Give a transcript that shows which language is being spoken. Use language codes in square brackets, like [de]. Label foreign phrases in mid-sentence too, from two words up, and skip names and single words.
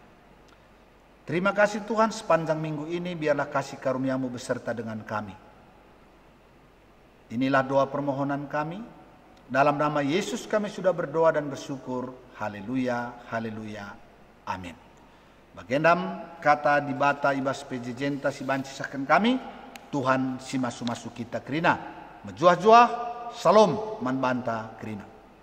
[id] Terima kasih Tuhan, sepanjang minggu ini biarlah kasih karunia-Mu beserta dengan kami. Inilah doa permohonan kami. Dalam nama Yesus kami sudah berdoa dan bersyukur. Haleluya, haleluya, amin. [btx] Bagendam kata di bata ibas pejejenta si banci saken kami, Tuhan si masu-masu kita kerina. Mejuah-juah, salam man banta kerina.